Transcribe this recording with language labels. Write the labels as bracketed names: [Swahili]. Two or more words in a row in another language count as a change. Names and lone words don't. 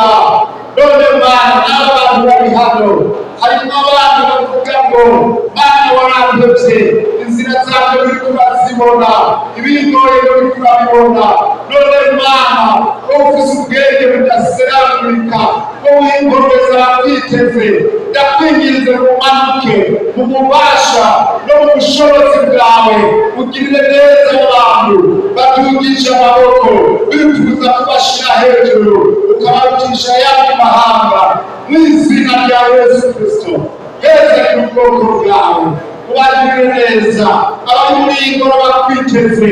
[Rundi] None Mana, n'abantu bari hano harimo abantu bavuga ngo Mana warandebye, inzira zanje nturiko urazibona, ibingoye nturiko urabibona. None Mana, wowe ufise ubwenge budaserangurika, wowe ingomeza abatwiteze, ndakwinginze umanuke mu bubasha no mu bushobozi bwawe, ugirire neza abantu badugisha amaboko, bifuza kubashira hejuru, ukabarutisha ayandi mahanga mu izina rya Yesu Kristo. Heza ku bwoko bwawe, ubagirire neza abari muri iyi ngoro bakwiteze.